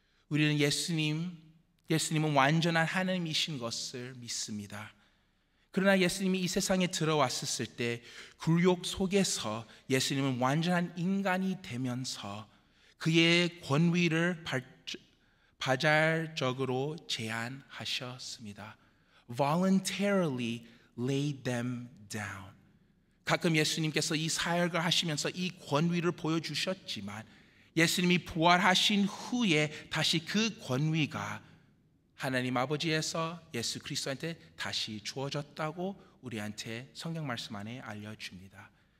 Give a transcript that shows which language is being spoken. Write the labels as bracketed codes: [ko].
[ko] 우리는 예수님은 완전한 하나님이신 것을 믿습니다. 그러나 예수님이 이 세상에 들어왔을 때 굴욕 속에서 예수님은 완전한 인간이 되면서 그의 권위를 바잘적으로 제한하셨습니다. [en] Voluntarily laid them down. [ko] 가끔 예수님께서 이 사역을 하시면서 이 권위를 보여주셨지만, 예수님이 부활하신 후에 다시 그 권위가 하나님 아버지에서 예수 그리스도한테 다시 주어졌다고 우리한테 성경 말씀 안에 알려줍니다.